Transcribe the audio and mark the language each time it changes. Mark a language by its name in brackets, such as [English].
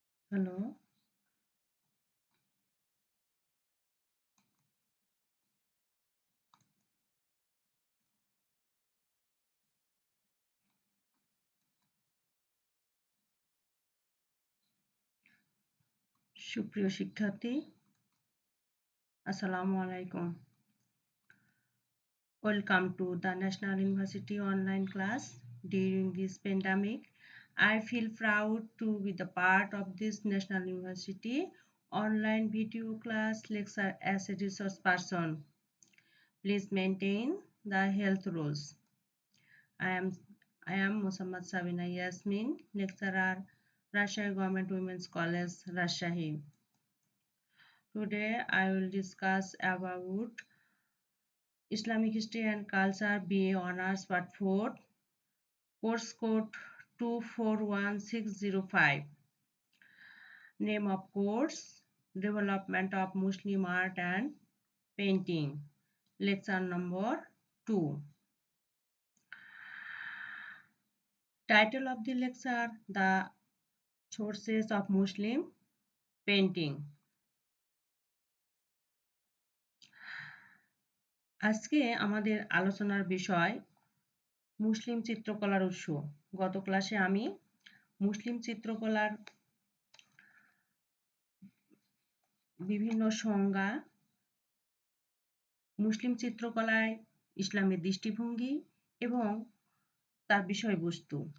[Bangla] Hello, সুপ্রিয় শিক্ষার্থী, আসসালামু আলাইকুম। [English] Welcome to the National University online class. During this pandemic, I feel proud to be the part of this National University online video class lecture as a resource person. Please maintain the health rules. I am I am Muhammad Sabina Yasmin, lecturer, Rajshahi Government Women's College, Rajshahi. Today I will discuss about Islamic History and Culture BA Honours Part 4, Course Code 241605. Name of course, Development of Muslim Art and Painting. Lecture number 2. Title of the lecture, The Sources of Muslim Painting. [Bangla] আজকে আমাদের আলোচনার বিষয় মুসলিম চিত্রকলার উৎস। গত ক্লাসে আমি মুসলিম চিত্রকলার বিভিন্ন সংজ্ঞা, মুসলিম চিত্রকলায় ইসলামের দৃষ্টিভঙ্গি এবং তার বিষয়বস্তু।